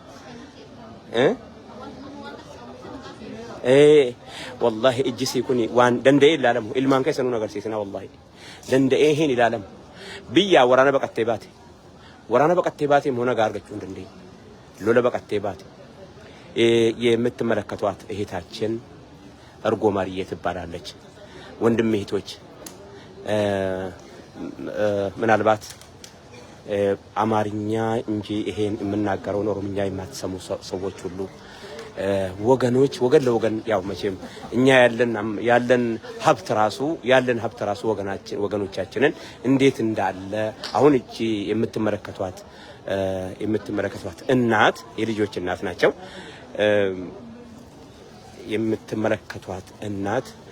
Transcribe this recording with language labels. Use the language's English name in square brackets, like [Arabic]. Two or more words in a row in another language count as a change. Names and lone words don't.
[Oromo] wallahi ijjisii kuni waan danda'ee ilaalamu ilmaan keessa nuun agarsiisina wallahi danda'ee hin ilaalamu biyya waraana baqattee baate immoo nagaa argachuu hin dandeenye lola baqattee baate [Amharic] የምትመለከቷት እህታችን እርጎ ማርዬ ትባላለች ወንድም እህቶች ምናልባት አማርኛ እንጂ ይሄን የምናገረው ኦሮምኛ የማትሰሙ ሰዎች ሁሉ ወገን ለወገን ያው መቼም እኛ ያለን ሀብት ራሱ ወገኖቻችንን እንዴት እንዳለ አሁን እቺ የምትመለከቷት እናት የልጆች እናት ናቸው የምትመለከቷት እናት